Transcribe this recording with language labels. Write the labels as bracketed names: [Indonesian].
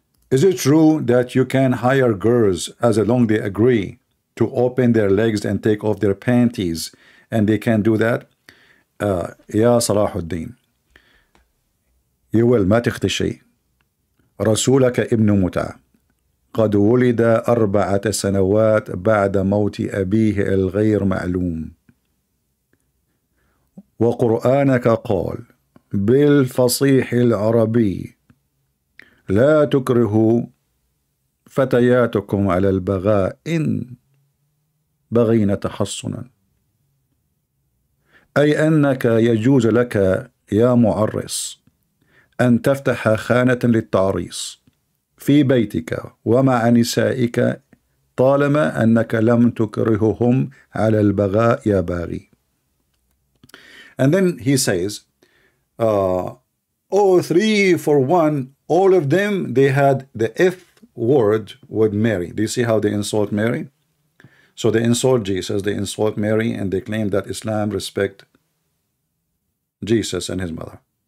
[English] Is it true that you can hire girls as long they agree to open their legs and take off their panties, and they can do that? Ya Salahuddin, you will [Arabic] ما تختشي. رسولك ابن متع قد ولد 4 سنوات بعد موت أبيه الغير معلوم، وقرآنك قال بالفصيح العربي لا تكرهوا فتياتكم على البغاء إن بغين تحصنا، أي أنك يجوز لك يا معرس أن تفتح خانة للتعريس في بيتك ومع نسائك طالما أنك لم تكرههم على البغاء يا باغي. [English] And then he says, oh, 3-for-1, all of them, they had the F word with Mary. Do you see how they insult Mary? So they insult Jesus, they insult Mary, and they claim that Islam respect Jesus and his mother.